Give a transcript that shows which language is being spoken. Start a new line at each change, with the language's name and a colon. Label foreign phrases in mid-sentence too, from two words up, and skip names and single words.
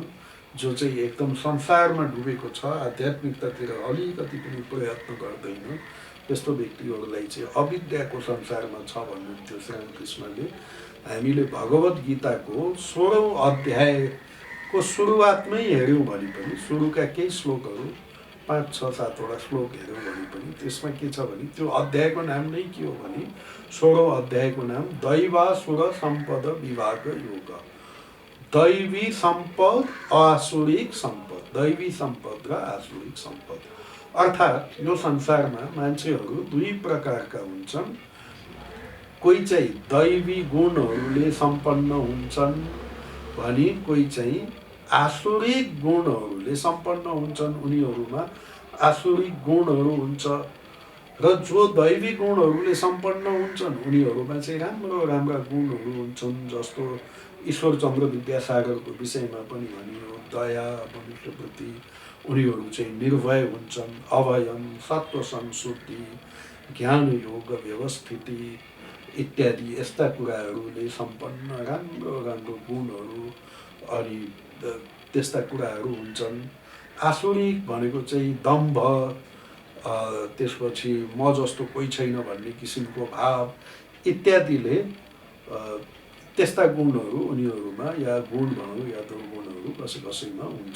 Nepali: जो चाहिँ एकदम संसारमा डुबेको छ, आध्यात्मिकतातिर अलिकति पनि प्रयत्न गर्दैन, त्यस्तो व्यक्तिहरूलाई चाहिँ अविद्याको संसारमा छ भन्नुहुन्थ्यो श्री रामकृष्णले। हामीले भगवत गीताको 16औं अध्यायको सुरुवातमै हेऱ्यौँ भने पनि, सुरुका केही श्लोकहरू 5, 6, 7 वटा श्लोक हेऱ्यौँ भने पनि त्यसमा के छ भने त्यो अध्यायको नाम नै के हो भने 16औं अध्यायको नाम दैवासुर सम्पद विभाग योग। दैवी सम्पद, आसुरिक सम्पद, दैवी सम्पद र आसुरिक सम्पद। अर्थात् यो संसारमा मान्छेहरू दुई प्रकारका हुन्छन्। कोही चाहिँ दैवी गुणहरूले सम्पन्न हुन्छन् भने कोही चाहिँ आसुरिक गुणहरूले सम्पन्न हुन्छन्। उनीहरूमा आसुरिक गुणहरू हुन्छ र जो दैवी गुणहरूले सम्पन्न हुन्छन् उनीहरूमा चाहिँ राम्रा गुणहरू हुन्छन्। जस्तो ईश्वरचन्द्र विद्यासागरको विषयमा पनि भनियो, दया मनुष्यप्रति उनीहरू चाहिँ निर्भय हुन्छन्,
Sanskrit: अभयम, सत्व संशुद्धि, ज्ञान योग व्यवस्थिति
Nepali: इत्यादि यस्ता कुराहरूले सम्पन्न राम्रो गुणहरू अनि त्यस्ता कुराहरू हुन्छन्। आसुरिक भनेको चाहिँ दम्भ, त्यसपछि म जस्तो कोही छैन भन्ने किसिमको भाव इत्यादिले त्यस्ता गुणहरू उनीहरूमा या गुण भनौँ या दुर्गुणहरू कसैमा हुन्छ।